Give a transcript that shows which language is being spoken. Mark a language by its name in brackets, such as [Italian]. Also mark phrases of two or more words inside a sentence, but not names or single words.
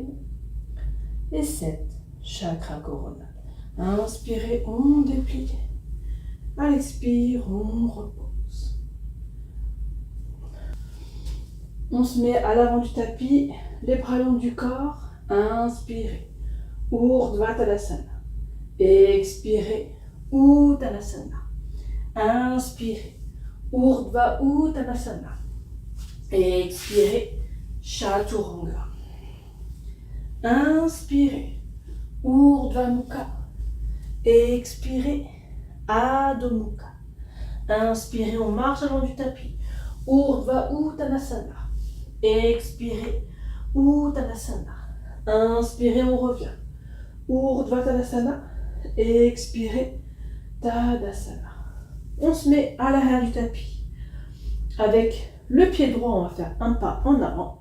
[French] Et 7, chakra coronal. Inspirez, on déplie. À l'expire, on repose. On se met à l'avant du tapis, les bras longs du corps. Inspirez, Urdhva Tadasana. Expirez, Uttanasana. Inspirez, Urdhva Uttanasana. Expirez, Chaturanga. Inspirez, Urdhva Mukha. Expirez, Adho Mukha. Inspirez, on marche le long du tapis. Urdhva Uttanasana. Expirez, Uttanasana. Inspirez, on revient. Urdhva Tadasana. Expirez, Tadasana. On se met à l'arrière du tapis. Avec le pied droit, on va faire un pas en avant.